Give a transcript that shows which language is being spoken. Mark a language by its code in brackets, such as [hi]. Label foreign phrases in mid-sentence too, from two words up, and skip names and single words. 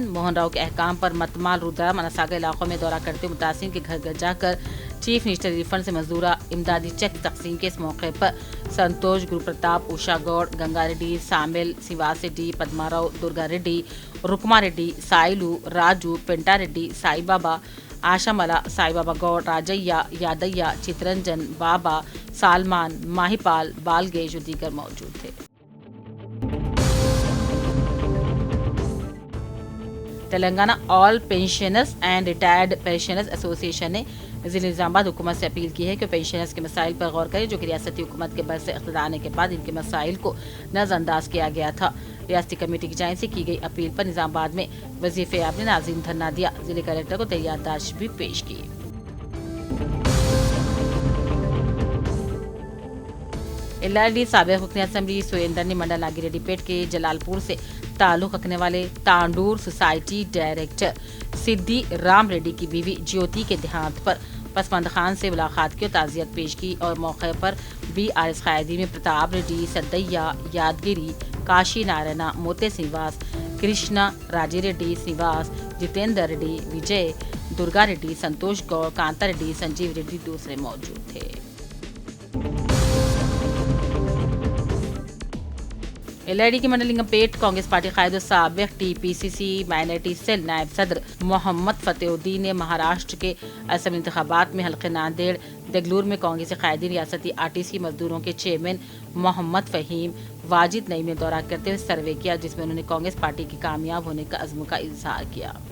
[ur] موہن راؤ کے احکام پر متمال، رودرا، منساگر علاقوں میں دورہ کرتے ہوئے متاثرین کے گھر گھر جا کر چیف منسٹر ریلیف فنڈ سے منظورہ امدادی چیک تقسیم کیے اس موقع پر سنتوش، گرو پرتاپ، اوشا گوڑ، گنگا ریڈی، سامل، سیواس ریڈی، پدما راؤ، درگا ریڈی، رکما ریڈی، سائلو، راجو، پینٹا ریڈی، سائی بابا، آشاملا، سائی بابا گوڑ، راجیا، یادیا، چترنجن، بابا، سلمان، ماہیپال، بالگیش اور دیگر موجود تھے. تلنگانہ آل پینشنرز اینڈ ریٹائرڈ پینشنرز ایسوسی ایشن نے ضلع نظام آباد حکومت سے اپیل کی ہے کہ پینشنرز کے مسائل پر غور کرے، جو کہ ریاستی حکومت کے برس اقتدار آنے کے بعد ان کے مسائل کو نظر انداز کیا گیا تھا۔ ریاستی کمیٹی کی جانب سے کی گئی اپیل پر نظام آباد میں وزیر فیاض نے ناظرین دھرنا دیا، ضلع کلکٹر کو یادداشت بھی پیش کی۔ ایل آر ڈی سابق رکن اسمبلی سوریندر نے منڈل ناگی ریڈی پیٹ کے جلال پور سے تعلق رکھنے والے تانڈور [en] society director [ur] سدھی رام ریڈی کی بیوی جیوتی کے دیہانت پر پسماندہ خان سے ملاقات کی اور تعزیت پیش کی، اور موقع پر بی آر ایس قائدین میں پرتاپ ریڈی، سدیا یادگیری، کاشی نارائنا، موتے سنیواس، کرشنا راجی ریڈی سنیواس، جتیندر ریڈی، وجے درگا ریڈی، سنتوش گوڑ، کانتا ریڈی، سنجیو ریڈی دوسرے موجود تھے۔ ایل آئی ڈی کی منڈل لنگمپیٹ کانگریس پارٹی قائد و سابق ٹی پی سی سی مائنرٹی سیل نائب صدر محمد فتح الدین نے مہاراشٹر کے اسمبلی انتخابات میں حلقہ ناندیڑ دگلور میں کانگریسی قائدین، ریاستی آر ٹی سی مزدوروں کے چیئرمین محمد فہیم واجد نعیم نے دورہ کرتے ہوئے سروے کیا، جس میں انہوں نے کانگریس پارٹی کی کامیاب ہونے کا عزم کا اظہار کیا۔